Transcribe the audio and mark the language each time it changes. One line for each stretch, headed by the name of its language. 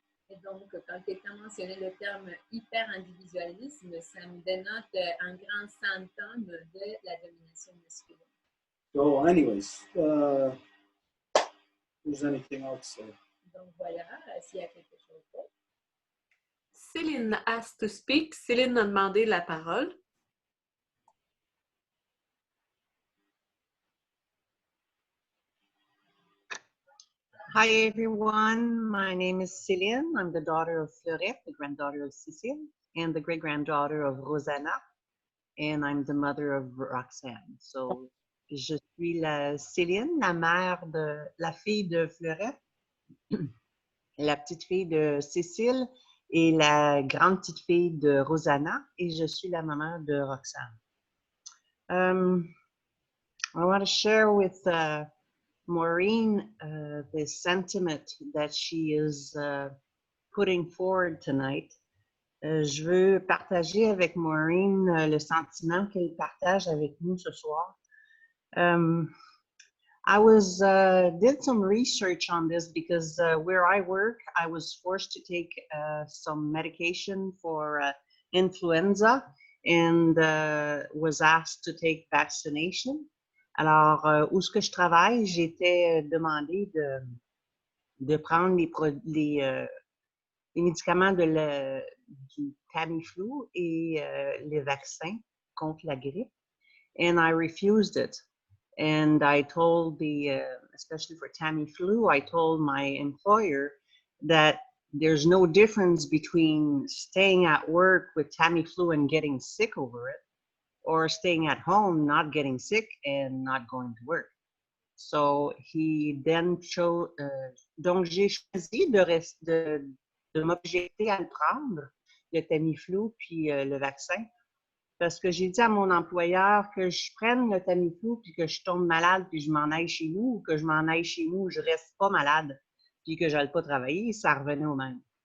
French: Et donc, quand quelqu'un mentionnait le terme hyper-individualisme, ça me dénote un grand symptôme de la domination masculine.
English: So anyways, there's anything else?
French: Donc voilà, s'il y a quelque chose d'autre.
English: Céline asked to speak.
French: Céline a demandé la parole.
English: Hi everyone, my name is Céline. I'm the daughter of Fleurette, the granddaughter of Cécile, and the great-granddaughter of Rosanna, and I'm the mother of Roxane.
French: So, je suis la Céline, la mère de la fille de Fleurette, la petite fille de Cécile et la grande petite fille de Rosanna, et je suis la maman de Roxane.
English: I want to share with Maureen the sentiment that she is putting forward tonight.
French: Je veux partager avec Maureen le sentiment qu'elle partage avec nous ce soir.
English: I did some research on this because where I work, I was forced to take some medication for influenza and was asked to take vaccination.
French: Alors, où ce que je travaille, j'étais demandé de prendre les médicaments du Tamiflu et les vaccins contre la grippe.
English: And I refused it. And I told especially for Tamiflu, I told my employer that there's no difference between staying at work with Tamiflu and getting sick over it, or staying at home, not getting sick and not going to work. So he then chose,
French: donc j'ai choisi de m'objecter à le prendre, le Tamiflu puis le vaccin, parce que j'ai dit à mon employeur que je prenne le Tamiflu puis que je tombe malade puis je m'en aille chez nous, ou que je m'en aille chez nous, je reste pas malade puis que j'aille pas travailler, ça revenait au même.